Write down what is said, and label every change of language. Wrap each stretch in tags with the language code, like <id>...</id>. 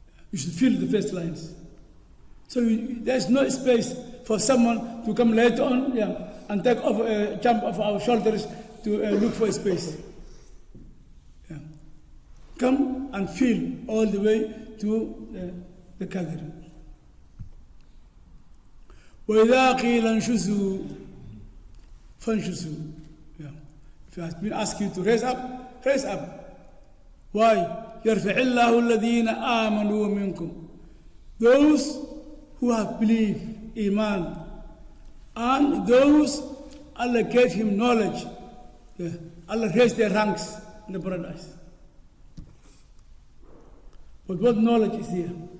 <en>You should fill the first lines. So there's no space for someone to come later on and take off, jump off our shoulders to look for a space. Come and fill all the way to the gathering.</en> <ar>وإذا قيل انشزوا فانشزوا.</ar> <en>If it has been asked you to raise up, raise up. Why?</en> <ar>يرفع الله الذين آمنوا منكم.</ar> <en>Those who have believed, Iman, and those Allah gave him knowledge. Allah raised their ranks in the paradise. But what knowledge is here?</en>